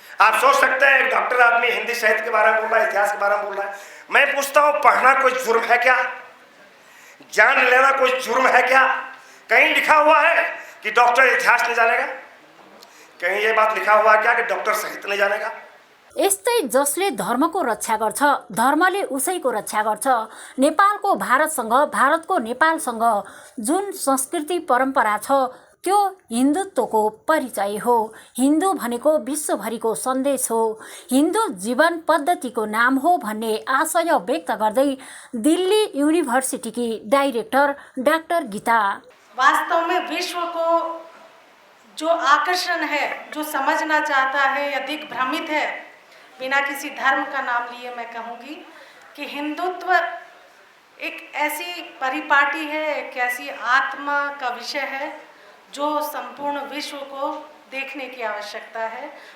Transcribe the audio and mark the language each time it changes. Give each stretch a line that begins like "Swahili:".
Hindi: आप सोच सकते हैं एक डॉक्टर आदमी हिंदी साहित्य के बारे में बोल रहा है, इतिहास के बारे में बोल रहा है। मैं पूछता हूँ, पढ़ना कोई जुर्म है क्या? ज्ञान लेना कोई जुर्म है क्या? कहीं लिखा हुआ है कि डॉक्टर इतिहास नहीं जानेगा? कहीं ये बात लिखा हुआ है क्या कि डॉक्टर साहित्य नहीं जानेगा?
Nepali: यस्तै जसले धर्मको रक्षा गर्छ, धर्मले उसैको रक्षा गर्छ। नेपालको भारतसँग, भारतको नेपालसँग जुन संस्कृति परम्परा छ त्यो हिन्दुत्वको परिचय हो। हिन्दू भनेको विश्वभरिको सन्देश हो, हिन्दू जीवन पद्धतिको नाम हो भन्ने आशय व्यक्त गर्दै दिल्ली यूनिभर्सिटीकी डाइरेक्टर डाक्टर गीता,
Hindi: वास्तव में विश्व को जो आकर्षण है, जो समझना चाहता है या दिग्भ्रमित है, बिना किसी धर्म का नाम लिए मैं कहूँगी कि हिंदुत्व एक ऐसी परिपाटी है, एक ऐसी आत्मा का विषय है जो संपूर्ण विश्व को देखने की आवश्यकता है।